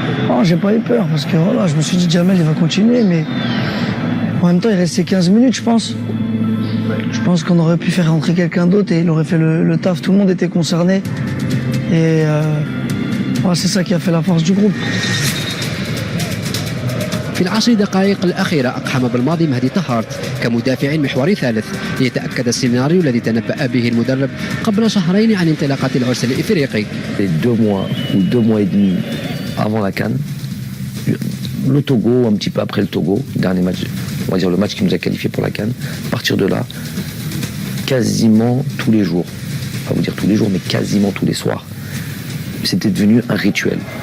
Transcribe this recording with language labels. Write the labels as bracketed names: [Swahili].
[French] Oh, j'ai pas eu peur parce que voilà, je me suis dit Jamel il va continuer, mais en même temps il restait 15 minutes je pense. Je pense qu'on aurait pu faire rentrer quelqu'un d'autre et il aurait fait le taf. Tout le monde était concerné et c'est ça qui a fait la force du groupe. [Arabic] في العشر دقائق الأخيرة أقحم بالماضي مهدي طهارت كمدافع محوري ثالث ليتأكد السيناريو الذي تنبأ به المدرب قبل شهرين عن انطلاقة العرس الإفريقي. [French] 2 mois ou 2 mois et demi avant la CAN, le Togo, un petit peu après le Togo, dernier match, on va dire le match qui nous a qualifié pour la CAN, à partir de là, quasiment tous les jours, pas vous dire tous les jours, mais quasiment tous les soirs, c'était devenu un rituel.